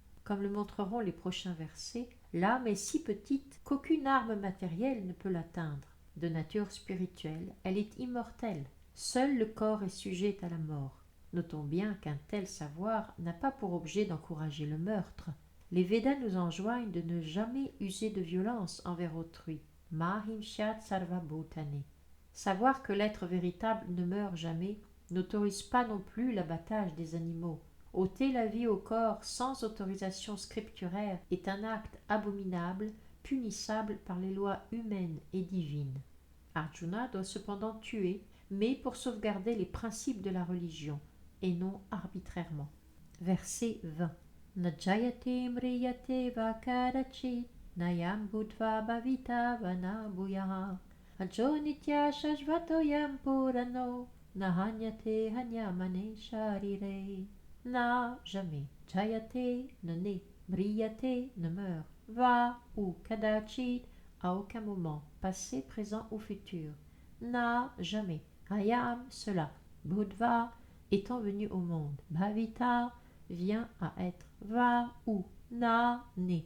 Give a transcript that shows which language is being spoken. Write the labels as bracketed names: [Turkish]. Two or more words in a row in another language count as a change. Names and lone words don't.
[French] Comme le montreront les prochains versets, L'âme est si petite qu'aucune arme matérielle ne peut l'atteindre. De nature spirituelle, elle est immortelle. Seul le corps est sujet à la mort. Notons bien qu'un tel savoir n'a pas pour objet d'encourager le meurtre. Les Védas nous enjoignent de ne jamais user de violence envers autrui. [Sanskrit] Mahimshat sarva bhutane. [French] Savoir que l'être véritable ne meurt jamais n'autorise pas non plus l'abattage des animaux. Ôter la vie au corps sans autorisation scripturaire est un acte abominable, punissable par les lois humaines et divines. Arjuna doit cependant tuer, mais pour sauvegarder les principes de la religion, et non arbitrairement. Verset 20. [Sanskrit] Najayate mriyate va kadachit, nayam bhutva bhavita vana bhuyaha, ajo nitya shashvatoyam purano, nahanyate hanyamane sharire. [French] Na, jamais. Jayate, ne naît. Mriyate, ne meurt. Va ou kadachit, à aucun moment, passé, présent ou futur. Na, jamais. Ayam, cela. Bodhva, étant venu au monde. Bhavita, vient à être. Va ou na, né.